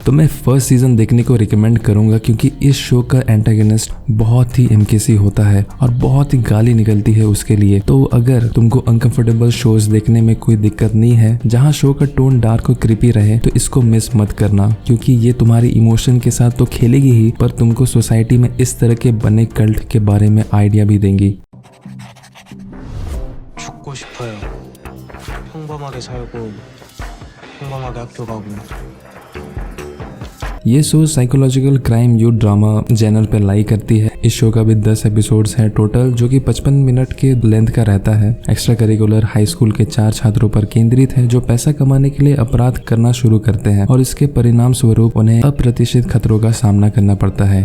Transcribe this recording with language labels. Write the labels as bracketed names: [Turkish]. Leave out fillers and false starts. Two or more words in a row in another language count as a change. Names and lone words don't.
[Hindi] तो मैं [English] first season [Hindi] देखने को रिकमेंड करूंगा क्योंकि इस शो का एंटागनिस्ट बहुत ही एमकेसी होता है और बहुत ही गाली निकलती है उसके लिए। तो अगर तुमको [English] uncomfortable shows [Hindi] देखने में कोई दिक्कत नहीं है जहां शो का [English] tone dark [Hindi] और क्रिपी रहे तो इसको मिस मत करना क्योंकि ये तुम्हारी इमोशन के साथ तो खेलेगी ही पर तुमको सोसाइटी में इस तरह के बने कल्ट के बारे में आइडिया भी देंगी। [Korean] 죽고 싶어요. 평범하게 살고 평범하게 학교 가고 [Hindi] ये शो [English] psychological crime youth drama genre [Hindi] पे लाई करती है। इस शो का भी 10 एपिसोड्स हैं टोटल जो कि 55 मिनट के लेंथ का रहता है। एक्स्ट्रा करिकुलर हाई स्कूल के 4 छात्रों पर केंद्रित है जो पैसा कमाने के लिए अपराध करना शुरू करते हैं और इसके परिणाम स्वरूप उन्हें अप्रत्याशित खतरों का सामना करना पड़ता है।